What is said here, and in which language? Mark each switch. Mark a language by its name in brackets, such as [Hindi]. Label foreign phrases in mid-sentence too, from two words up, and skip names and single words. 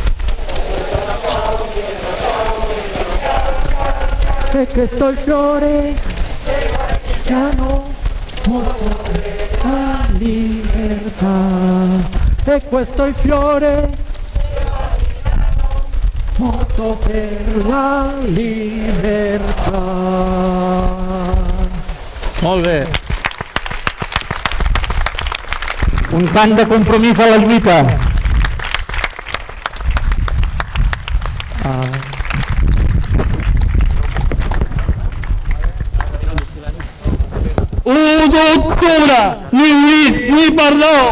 [Italian] E questo è il fiore del partigiano, morto per la libertà. E questo è il fiore morto per la libertà. [Catalan] Molt bé. Un cant de compromís a la lluita. U d'octubre, ni oblit ni perdó.